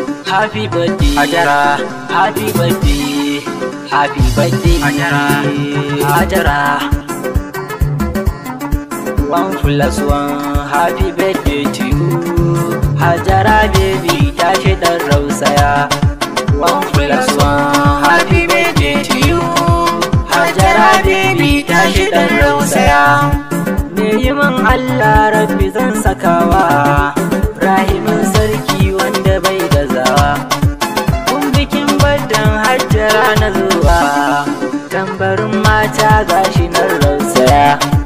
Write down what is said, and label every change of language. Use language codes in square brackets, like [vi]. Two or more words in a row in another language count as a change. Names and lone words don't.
[en] Happy birthday, Hajara. Happy birthday, happy birthday, Hajara. Hajara. One plus one, happy birthday to you. [ha] Hajara baby, tashi ɗan rausaya. [en] One plus one, happy birthday to you. [ha] Hajara baby, tashi ɗan rausaya. Me yi min Allah Rabbi zan sakawa. Rahimin sarki wanda bai gazawa. Kun bikin baddan Hajara na zuwa. Tambarin mata gashi nan rausaya.